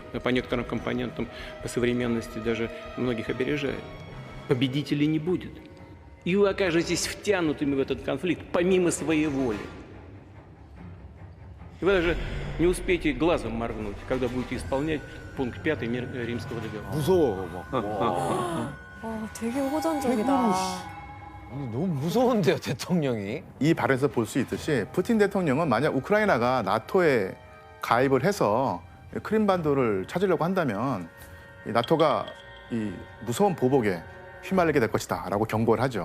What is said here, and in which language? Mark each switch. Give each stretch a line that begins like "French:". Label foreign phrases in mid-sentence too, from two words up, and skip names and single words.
Russian: И по некоторым компонентам, по современности даже многих опережает. Победителей не будет. И вы окажетесь втянутыми в этот конфликт помимо своей воли. И вы даже не успеете глазом моргнуть, когда будете исполнять пункт 5 Римского договора.
Korean: 무서워 막. 되게 호전적이다. 너무 무서운데요, 대통령이. 이 발언에서 볼 수 있듯이 푸틴 대통령은 만약 우크라이나가 나토에 가입을 해서 크림반도를 찾으려고 한다면 이 나토가 이 무서운 보복에 휘말리게 될 것이다라고 경고를 하죠.